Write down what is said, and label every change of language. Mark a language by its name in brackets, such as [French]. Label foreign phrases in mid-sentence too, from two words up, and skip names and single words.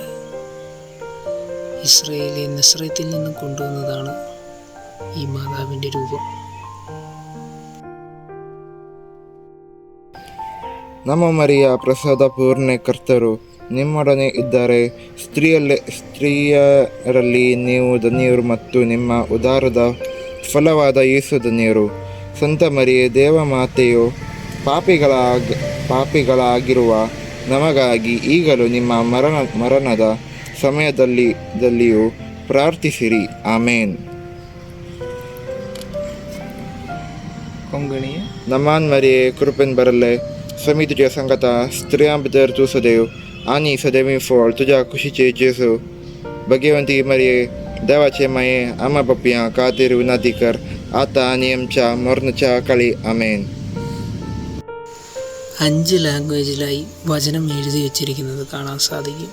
[Malayalam] ഇസ്രയേലിലെ നസ്രത്തിൽ നിന്നും കൊണ്ടുവന്നതാണ് ഈ മാതാവിൻ്റെ രൂപം. [Kannada] ನಮೋ ಮರಿಯ ಪ್ರಸಾದ ಪೂರ್ಣೆ ಕರ್ತರು ನಿಮ್ಮೊಡನೆ ಇದ್ದಾರೆ, ಸ್ತ್ರೀಯರಲ್ಲಿ ನೀವು ಧನ್ಯರು ಮತ್ತು ನಿಮ್ಮ ಉದಾರದ ಫಲವಾದ ಯೇಸು ಧನ್ಯರು. ಸಂತ ಮರಿಯೇ ದೇವಮಾತೆಯು ಪಾಪಿಗಳಾಗಿರುವ ನಮಗಾಗಿ ಈಗಲೂ ನಿಮ್ಮ ಮರಣದ ಸಮಯದಲ್ಲಿಯೂ ಪ್ರಾರ್ಥಿಸಿರಿ. ಆಮೇನ್. [Malayalam] കൊങ്കിണിയെ [Konkani] नमान मरिये कुरपेन भरल्ले स्वामी तुझ्या संगता स्त्रियां भितर तूं सदैव आनी सदैवी फळ तुझ्या कुशीचे जेजू. भगवंती मरिये, देवाचे माये, आम्हा पापियां खातीर विनंती कर, आता आणि आमच्या मरणाच्या काळी. आमेन. [Malayalam] 5 ലാംഗ്വേജിലായി വചനം എഴുതി വച്ചിരിക്കുന്നത് കാണാൻ സാധിക്കും.